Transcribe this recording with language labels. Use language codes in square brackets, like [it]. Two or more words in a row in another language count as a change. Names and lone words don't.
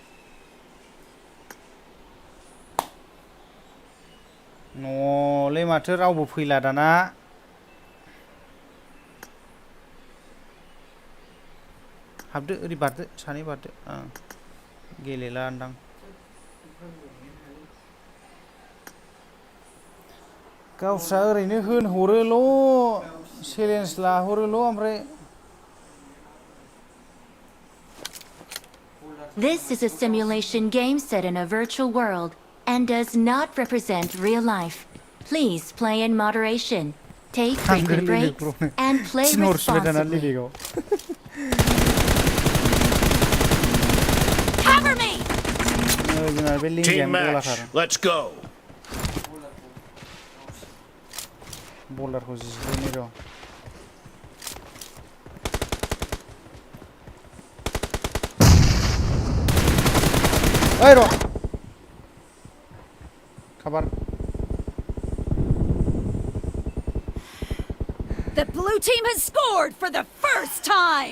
[brx] न'लै माथो रावबो फैला दाना हाबदो ओरै बारदो सानै बारदो गेलेला होनदां गावस्रा ओरैनो होनहरोल' चेलेन्ज लाहरोल' ओमफ्राय [en] This is a simulation game set in a virtual world and does not represent real life. Please play in moderation, take frequent breaks, and play responsibly. Cover me! Team match. Let's go. [brx] Bowlerखौ जिरायनाय र' ओइ र' खाबार [en] The blue team has scored for the first time!